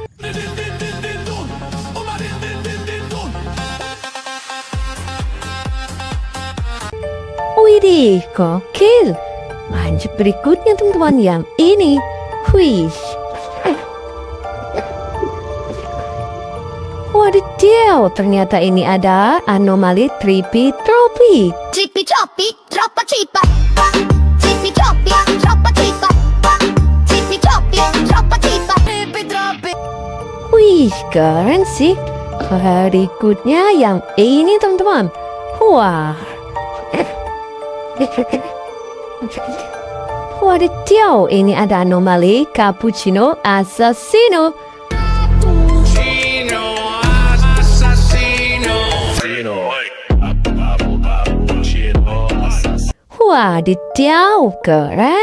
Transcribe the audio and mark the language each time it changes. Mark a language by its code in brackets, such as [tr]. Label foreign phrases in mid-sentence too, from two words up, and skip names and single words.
[id] Widih, gokil. Lanjut berikutnya teman-teman yang ini. Wih. Wadidaw, ternyata ini ada anomali Trippy Troppy. Trippi troppi, troppa trippa. Trippi troppi, troppa trippa. Trippi troppi, troppa trippa. Trippi troppi. keren sih. Berikutnya yang ini teman-teman. Wah. Wadidaw, ini ada anomali cappuccino assassino. Wadidaw, keren.